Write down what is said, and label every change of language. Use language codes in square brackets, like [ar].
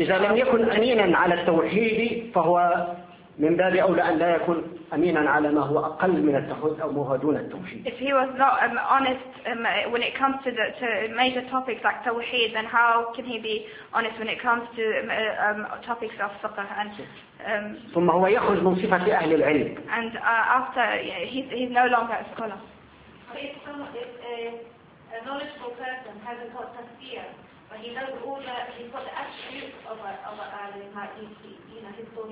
[ar] إذا لم يكن أمينا على التوحيد فهو من باب أولى أن لا يكون أمينا على ما هو أقل من التوحيد أو ما هو دون التوحيد. [en] If he was not honest when it comes to major topics like tawheed, then how can he be honest when it comes to topics of fiqh and [ar] ثم هو يخرج من صفة أهل العلم. [en] And after he's no longer a scholar. If a knowledgeable person hasn't got tafsir, but he knows all that he's got the attributes of a alim,